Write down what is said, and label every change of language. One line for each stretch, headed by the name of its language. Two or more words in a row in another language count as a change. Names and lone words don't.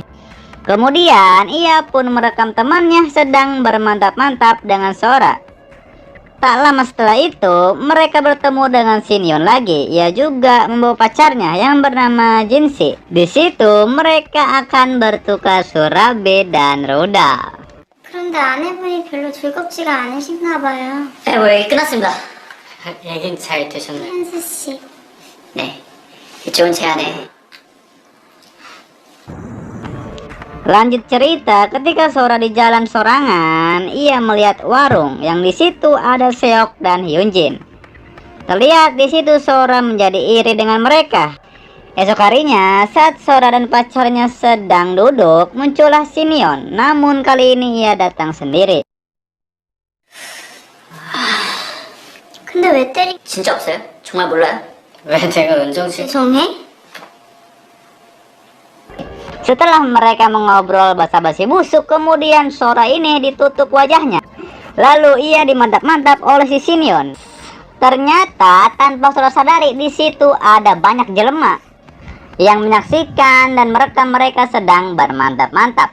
Indonesian: Kemudian ia pun merekam temannya sedang bermantap-mantap dengan Sora. Tak lama setelah itu, mereka bertemu dengan Shin-hyun lagi. Ia juga membawa pacarnya yang bernama Jinsi. Di situ mereka akan bertukar surabi dan rudal.
Korean: 그런데 아내분이 별로 즐겁지가 않으신가 봐요. 네, 끝났습니다. 얘긴 잘 되셨나요? 현수 씨. 네. 좋은 제안에.
Indonesian: Lanjut cerita, ketika Sora di jalan sorangan, ia melihat warung yang di situ ada Seok dan Hyunjin. Terlihat di situ Sora menjadi iri dengan mereka. Esok harinya, saat Sora dan pacarnya sedang duduk, muncullah Shin-hyun. Namun kali ini ia datang sendiri.
Korean: 근데 왜 때리... 진짜 없어요? 정말 몰라요? 왜 제가 은정씨? 죄송해?
Indonesian: Setelah mereka mengobrol basa-basi busuk, kemudian Sora ini ditutup wajahnya. Lalu ia dimantap-mantap oleh si Shin-hyun. Ternyata tanpa Sora sadari di situ ada banyak jelema yang menyaksikan dan merekam mereka sedang bermantap-mantap.